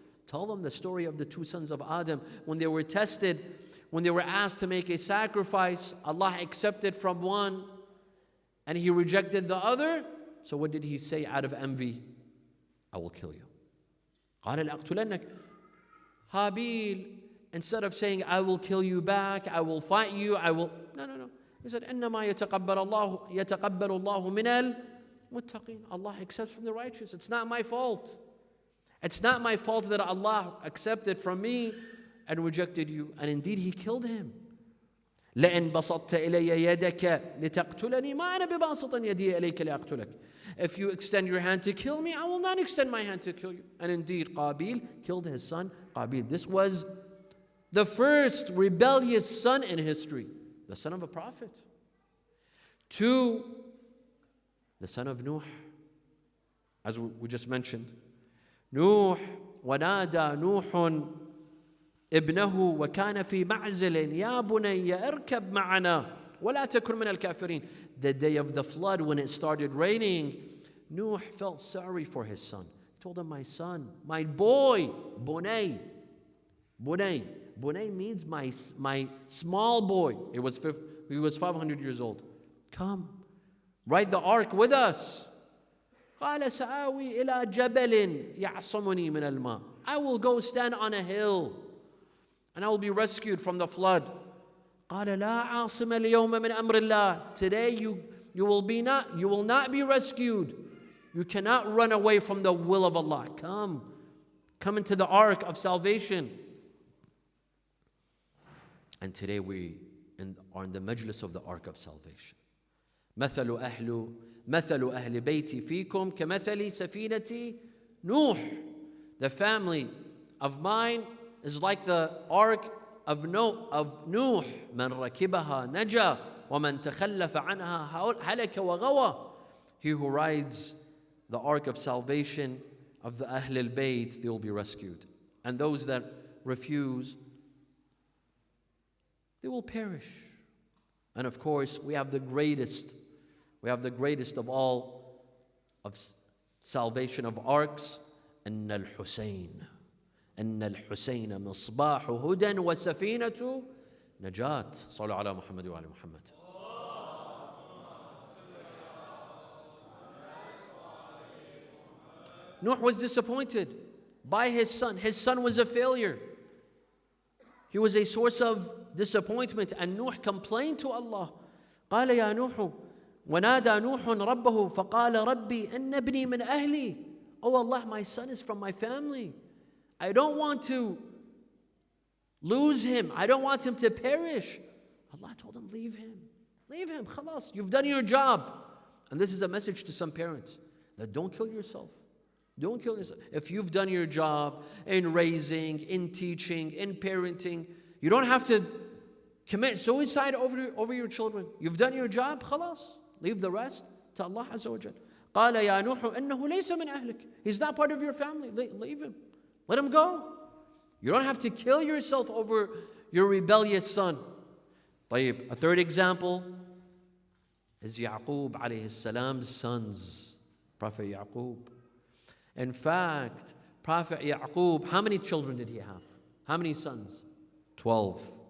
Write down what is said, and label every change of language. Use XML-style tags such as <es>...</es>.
<en>Tell them the story of the two sons of Adam. When they were tested, when they were asked to make a sacrifice, Allah accepted from one and He rejected the other. So what did He say out of envy? I will kill you.</en> <ar>قَالَ لَأَقْتُلَنَّكَ.</ar> <en>Habil, instead of saying, I will kill you back, I will fight you, No. He said,</en> <ar>إِنَّمَا يَتَقَبَّلُ اللَّهُ مِنَ الْمُتَّقِينَ.</ar> <en>Allah accepts from the righteous. It's not my fault. It's not my fault that Allah accepted from me and rejected you. And indeed, He killed him.</en> <ar>لَإِن بَسَطْتَ إِلَيَّ يَدَكَ لِتَقْتُلَنِي مَا أَنَا بِبَاسِطٍ يَدِي إِلَيْكَ لِأَقْتُلَكَ.</ar> <en>If you extend your hand to kill me, I will not extend my hand to kill you. And indeed, Qabil killed his son Qabil. This was the first rebellious son in history, the son of a prophet. 2, the son of Nuh, as we just mentioned.</en> <ar>Nuh, وَنَادَى نُوحٌ ابنه وكان في معزل يا بني اركب معنا ولا تكن من الكافرين.</ar> <en>The day of the flood, when it started raining, Nuh felt sorry for his son. He told him, my son, my boy, Bunay. Bunay. Bunay means my small boy. He was 500 years old. Come, ride the ark with us.</en> <ar>قال سآوي إلى جبل يعصمني من الماء.</ar> <en>I will go stand on a hill and I will be rescued from the flood.</en> <ar>قال لا عاصم اليوم من أمر الله.</ar> <en>Today you will not be rescued. You cannot run away from the will of Allah. Come into the ark of salvation. And today we are in the majlis of the ark of salvation.</en> <ar>مثل أهل بيتي فيكم كمثل سفينة نوح.</ar> <en>The family of mine is like the ark of Nuh.</en> <ar>من ركبها نجا ومن تخلف عنها هلك وغوى.</ar> <en>He who rides the ark of salvation of the Ahl al-Bayt, they will be rescued. And those that refuse, they will perish. And of course, we have the greatest of all of salvation of arks,</en> <ar>أن الحسين مصباح هدى وسفينة نجاة. صلوا على محمد وعلى محمد.</ar> <en>Nuh was disappointed by his son. His son was a failure. He was a source of disappointment, and Nuh complained to Allah.</en> <ar>قال يا نوح ونادى نوح ربه فقال ربي إن ابني من أهلي.</ar> <en>Oh Allah, my son is from my family. I don't want to lose him. I don't want him to perish. Allah told him, leave him. Leave him. Khalas, you've done your job. And this is a message to some parents that don't kill yourself. Don't kill yourself. If you've done your job in raising, in teaching, in parenting, you don't have to commit suicide over your children. You've done your job, khalas. Leave the rest to Allah Azza wa Jal.</en> <ar>قال يا نوح إنه ليس من أهلك.</ar> <en>He's not part of your family. Leave him. Let him go. You don't have to kill yourself over your rebellious son. طيب, a third example is Yaqub alayhi salam's sons. Prophet Yaqub. In fact, Prophet Yaqub, how many children did he have? How many sons? 12.</en>